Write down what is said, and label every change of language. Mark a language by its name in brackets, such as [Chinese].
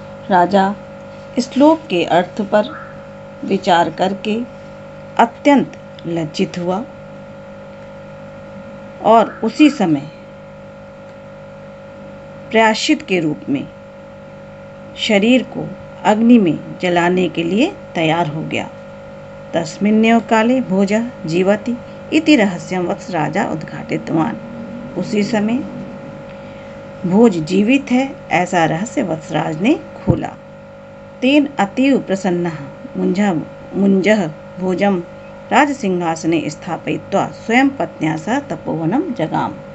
[Hindi] राजा श्लोक के अर्थ पर विचार करके अत्यंत लज्जित हुआ और उसी समय प्रायश्चित के रूप में शरीर को अग्नि में जलाने के लिए तैयार हो गया। [Sanskrit] तस्मिन्नेव काले भोजः जीवति इति रहस्यं वत्सराजा उद्घाटितवान। [Hindi] उसी समय भोज जीवित है ऐसा रहस्य वत्सराज ने खोला। [Sanskrit] तेन अतीव प्रसन्नः मुंजः भोजम राजसिंहासने स्थापयित्वा स्वयं पत्न्या सह तपोवनम जगाम।